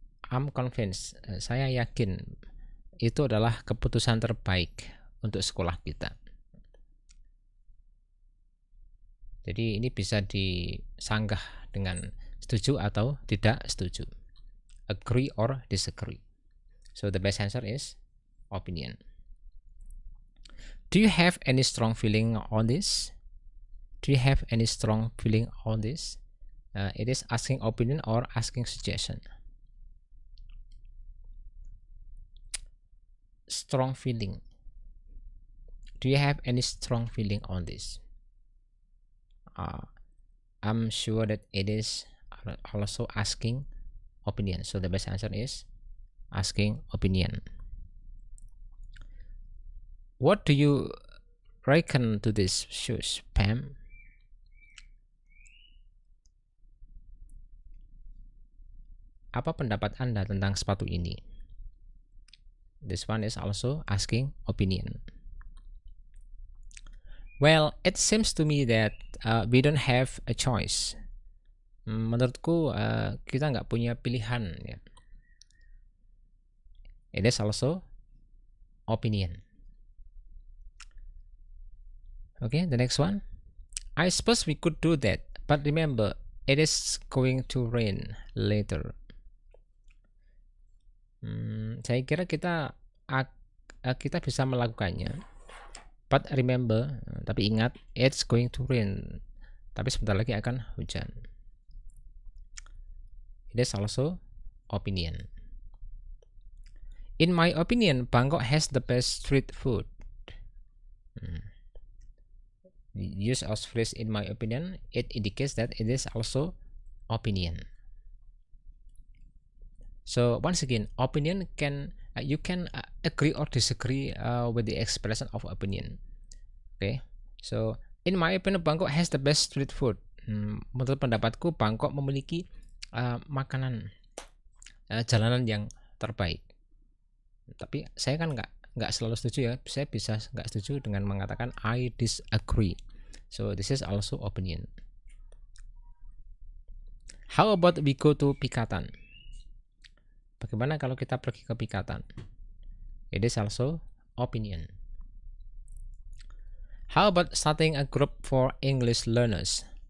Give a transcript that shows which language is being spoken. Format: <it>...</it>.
<en>I'm convinced,</en> <id>saya yakin itu adalah keputusan terbaik untuk sekolah kita. Jadi ini bisa disanggah dengan setuju atau tidak setuju,</id> <en>agree or disagree. So the best answer is opinion. Do you have any strong feeling on this? Do you have any strong feeling on this? It is asking opinion or asking suggestion. Strong feeling. Do you have any strong feeling on this? I'm sure that it is also asking opinion. So the best answer is asking opinion. What do you reckon to this shoes, Pam?</en> <id>Apa pendapat Anda tentang sepatu ini?</id> <en>This one is also asking opinion. Well, it seems to me that we don't have a choice.</en> <id>Menurutku kita nggak punya pilihan. Ya.</id> <en>It is also opinion. Okay, the next one. I suppose we could do that, but remember, it is going to rain later.</en> <id>Saya kira kita bisa melakukannya.</id> <en>But remember,</en> <id>tapi ingat,</id> <en>it's going to rain.</en> <id>Tapi sebentar lagi akan hujan.</id> <en>It is also opinion. In my opinion, Bangkok has the best street food. The use of phrase in my opinion, it indicates that it is also opinion. So once again, opinion you can agree or disagree with the expression of opinion. Okay, so in my opinion, Bangkok has the best street food.</en> <id>Menurut pendapatku, Bangkok memiliki makanan jalanan yang terbaik. Tapi saya kan nggak selalu setuju ya. Saya bisa nggak setuju dengan mengatakan</id> <en>I disagree. So this is also opinion. How about we go to Pikatan?</en> <id>Bagaimana kalau kita pergi ke Pikatan?</id> <en>It is also opinion. How about starting a group for English learners?</en>